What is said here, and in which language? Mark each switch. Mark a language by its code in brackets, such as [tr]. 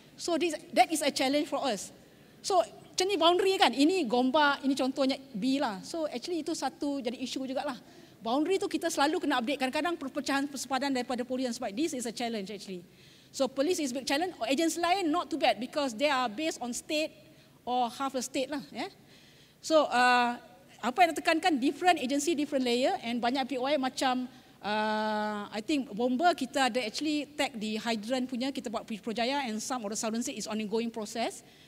[en] So that is a challenge for us. [ms] So macam ni boundary kan, ini Gombak, ini contohnya B lah. So actually itu satu jadi isu jugalah. Boundary tu kita selalu kena update, kadang-kadang perpecahan persepadan daripada polis dan sebagainya. [en] This is a challenge actually. So police is big challenge, agency lain not too bad because they are based on state or half a state lah. [ms] So apa yang tekankan, [en] different agency, different layer, [ms] and banyak POI macam I think bomber kita ada actually tag di hydrant punya, kita buat Projaya, [en] and some of the solvency is ongoing process.